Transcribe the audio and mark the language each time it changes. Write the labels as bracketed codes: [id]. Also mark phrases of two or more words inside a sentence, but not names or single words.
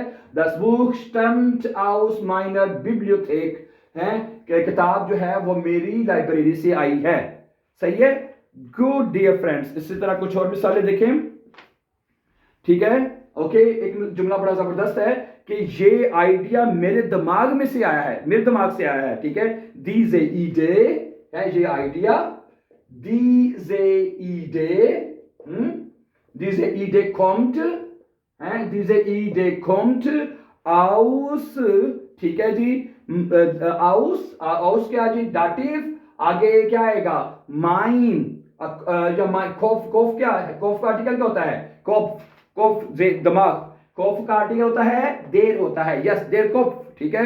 [de] Das Buch stammt aus meiner Bibliothek [ur] ہے، کتاب جو ہے وہ میری لائبریری سے آئی ہے۔ صحیح ہے. [en] Good dear friends. [ur] اسی طرح کچھ اور مثالیں دیکھیں، ٹھیک ہے. اوکے، ایک جملہ بڑا زبردست ہے کہ یہ آئیڈیا میرے دماغ میں سے آیا ہے، میرے دماغ سے آیا ہے، ٹھیک ہے. [de] diese Idee [ur] ہے یہ آئیڈیا, [de] diese Idee kommt है, diese Idee kommt aus, [ur] ٹھیک ہے جی. aus کیا جی؟ داٹیو. آگے کیا آئے گا؟ ماین یا ماین. کوف کیا ہے? کوف کا آرٹیکل کیا ہوتا ہے? کوف دماغ. کوف کا آرٹیکل ہوتا ہے دیر ہوتا ہے. یس, [de] der Kopf, [ur] ٹھیک ہے.